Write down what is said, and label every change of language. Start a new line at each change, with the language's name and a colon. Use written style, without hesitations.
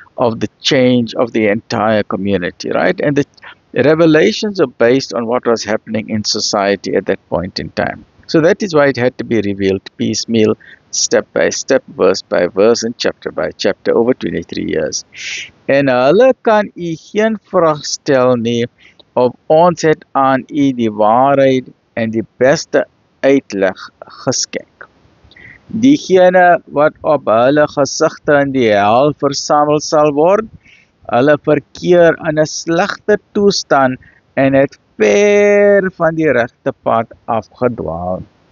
English: of the change of the entire community, right? And the revelations are based on what was happening in society at that point in time. So that is why it had to be revealed piecemeal, step by step, verse by verse, and chapter by chapter over 23 years.
Afrikaans: En hulle kan u geen vraag stel nie, of ons het aan u die waarheid en die beste uitleg geskenk. Diegene wat op hulle gesigte in die hel versamel sal word, hulle verkeer in 'n slegte toestand en het ver van die regte pad afgedwaal.